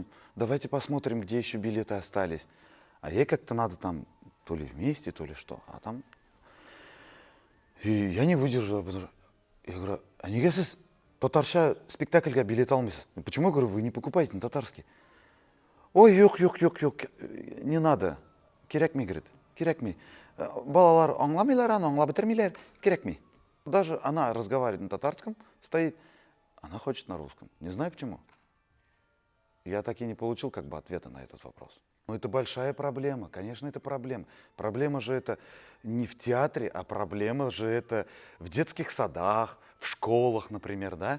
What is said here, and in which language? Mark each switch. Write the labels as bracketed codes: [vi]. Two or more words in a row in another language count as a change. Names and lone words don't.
[ru] Давайте посмотрим, где еще билеты остались. А ей как-то надо там то ли вместе, то ли что. А там... И я не выдержал. Я говорю, [kk] а неге сіз татарша спектакльге билет алмайсыз? [ru] Почему, я говорю, вы не покупаете на татарский? Ой, yok, не надо. [kk] Керекми, говорит, керекми. [tt] Балалар аңламыйлар, аны аңлап бетермиләр, керекми. [ru] Даже она разговаривает на татарском, стоит, она хочет на русском. Не знаю почему. Я так и не получил как бы ответа на этот вопрос. Но это большая проблема, конечно, это проблема. Проблема же это не в театре, а проблема же это в детских садах, в школах, например, да?